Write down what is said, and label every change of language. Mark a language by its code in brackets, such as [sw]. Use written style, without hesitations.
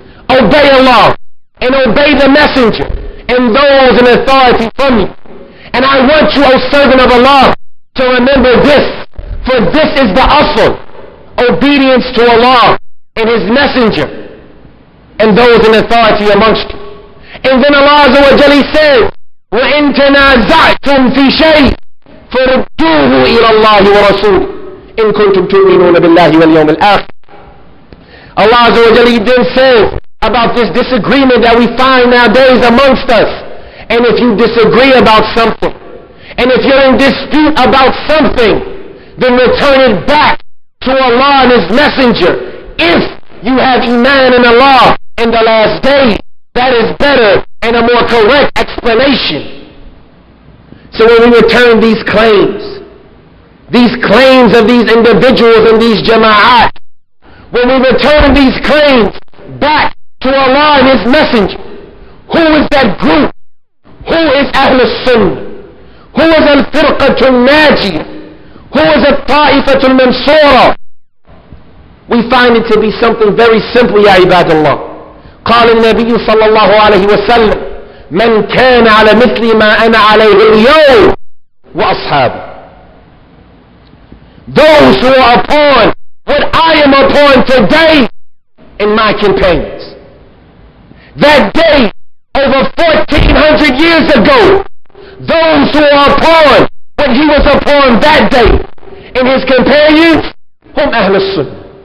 [en] Obey Allah and obey the messenger and those in authority from you. And I want you, O servant of Allah, to remember this, for this is the asl, obedience to Allah and His messenger and those in authority amongst you. And then Allah Azza wa Jalla says, [ar] وَإِن تَنَازَعْتُمْ فِي شَيْءٍ فَرُدُّوهُ إِلَى اللَّهِ وَرَسُولِهِ إِن كُنتُمْ تُؤْمِنُونَ بِاللَّهِ وَالْيَوْمِ الْآخِرِ. [en] Allah Azza wa Jalla then says about this disagreement that we find nowadays amongst us. And if you disagree about something, and if you're in dispute about something, then return it back to Allah and His Messenger. If you have Iman in Allah in the last day, that is better and a more correct explanation. So when we return these claims of these individuals and these jama'at, when we return these claims back to Allah and His Messenger, who is that group? Who is Ahlul Sunnah? Who is Al-Firqatul Najiyah? Who is Al-Ta'ifatul Mansura? We find it to be something very simple, ya ibadallah. [ar] قال النبي صلى الله عليه وسلم من كان على مثل ما أنا عليه اليوم وأصحابه. [en] Those who are upon what I am upon today and my companions. That day, over 1,400 years ago, those who are upon what he was upon that day and his companions, hum Ahlus Sunnah.